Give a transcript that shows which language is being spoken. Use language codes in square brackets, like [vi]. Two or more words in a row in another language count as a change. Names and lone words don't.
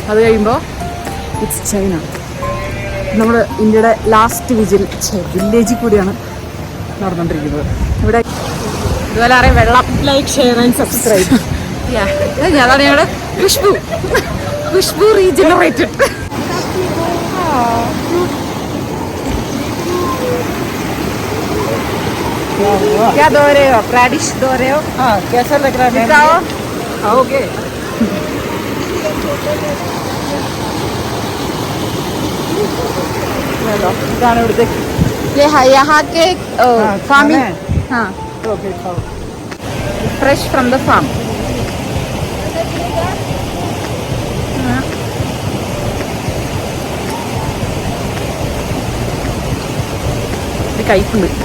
[ml] അത് കഴിയുമ്പോൾ [en] it's China. [ml] നമ്മൾ ഇന്ത്യയുടെ [en] last village [ml] കൂടിയാണ് നടന്നുകൊണ്ടിരിക്കുന്നത്. ഇവിടെ ഇതുപോലെ അറിയാം വെള്ളം. [en] like, share and subscribe. [ml] അതാണ് ഞങ്ങളുടെ ഖുഷ്ബു റീജനറേറ്റഡ്. [hi] क्या दो रहे हो? रैडिश दो रहे हो? हाँ, कैसा लग रहा है? दिखाओ. खाओगे? [ml] ഇതാണ് ഇവിടുത്തെ [hi] यहाँ के फार्मिंग. हाँ, ओके, खाओ. [en] fresh from the farm. [ml] ഇത് കയ്പുണ്ട്.